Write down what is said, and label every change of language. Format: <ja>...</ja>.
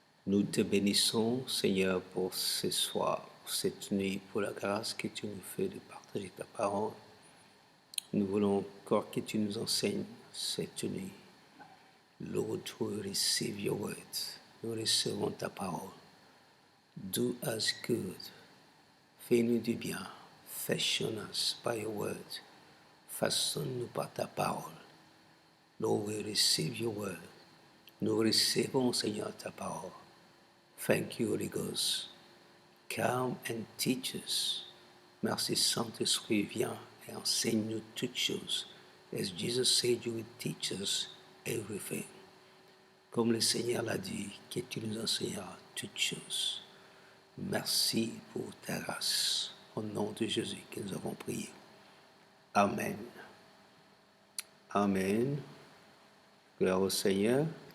<fr>Nous te bénissons, Seigneur, pour ce soir, pour cette nuit, pour la grâce que tu nous fais de partager ta parole. Nous voulons encore que tu nous enseignes cette nuit.</fr> <en>Lord, we receive your word.</en> <fr>Nous recevons ta parole.</fr> <en>Do us good.</en> <fr>Fais-nous du bien.</fr> <en>Fashion us by your word.</en> <fr>Façonne-nous par ta parole.</fr> <en>Lord, we receive your word.</en> <fr>Nous recevons, Seigneur, ta parole.</fr> <en>Thank you, Holy Ghost. Come and teach us.</en> <fr>Merci, Saint-Esprit, viens et enseigne-nous toutes choses.</fr> <en>As Jesus said, you will teach us everything.</en> <fr>Comme le Seigneur l'a dit, que tu nous enseigneras toutes choses. Merci pour ta grâce. Au nom de Jésus que nous avons prié. Amen. Amen. Gloire au Seigneur.</fr>